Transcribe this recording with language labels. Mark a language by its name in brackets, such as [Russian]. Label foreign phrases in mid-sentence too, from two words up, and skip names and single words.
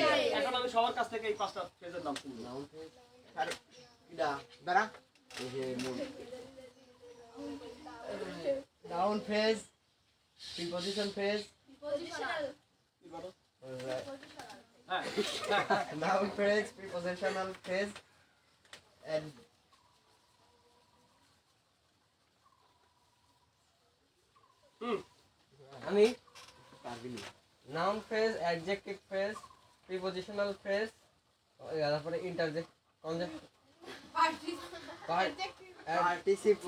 [Bangla] এখন আমি সবার কাছ থেকে এই পাঁচটা ফ্রেজের নাম শুনবো। [English] noun phrase sir [Bangla] কিডা দাঁড়া এই যে [English] noun phrase preposition phrase প্রিপজিশনাল [Bangla] কি বলো? প্রিপজিশনাল হ্যাঁ [English] noun phrase, prepositional phrase, and [Bangla] আমি পারবি না [English] noun phrase, adjective phrase, prepositional phrase, তারপরে ইন্টারজেক্ট participle